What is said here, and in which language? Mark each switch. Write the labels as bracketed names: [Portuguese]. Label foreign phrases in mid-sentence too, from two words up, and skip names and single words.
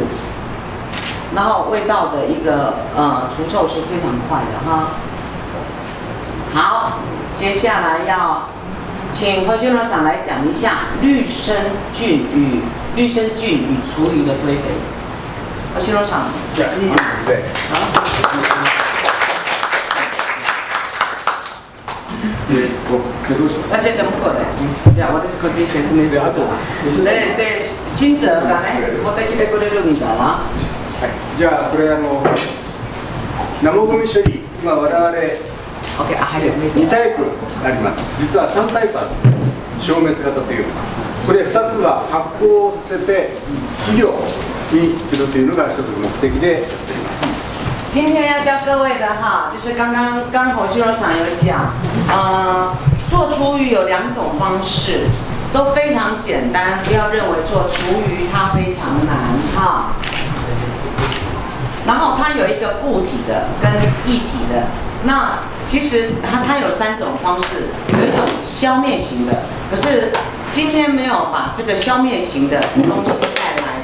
[Chinese] 然后味道的一个除臭是非常快的哈。好，接下来要请何修罗长来讲一下绿生菌与厨余的堆肥。 [Japanese] 何修羅さん。いや、いいですね。どうします？じゃあ向こうで。じゃあ私こっち説明するから。で、新澤がね、持ってきてくれるみたいな。はい。じゃあこれ生ゴミ処理、今我々2タイプあります。実は3タイプあるんです。消滅型という。これ2つは発酵させて肥料にするというのが一つの目的でやっています。 [Chinese] 今天要教各位的哈，就是刚侯修罗长有讲，做厨余有2种方式，都非常简单，不要认为做厨余它非常难哈。然后它有一个固体的跟液体的，那其实它有3种方式，有一种消灭型的，可是今天没有把这个消灭型的东西带来。